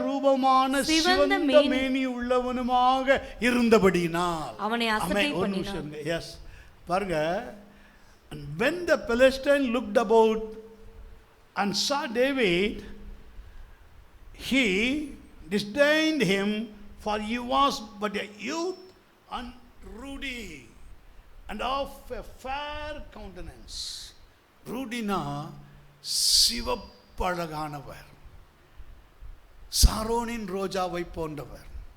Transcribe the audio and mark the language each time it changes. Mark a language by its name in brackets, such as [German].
[Tamil] ரூபமான சிவந்த மேனி உள்ளவனுமாக இருந்தபடியினால் அவனை அசட்டை பண்ணினான். எஸ் பாருங்க, [English] when the Philistine looked about and saw David, he disdained him, for he was but a youth and ruddy and of a fair countenance. [Tamil] ரூடினா சிவப்பழகானவர், சாரோனின் ரோஜாவை போன்றவர்.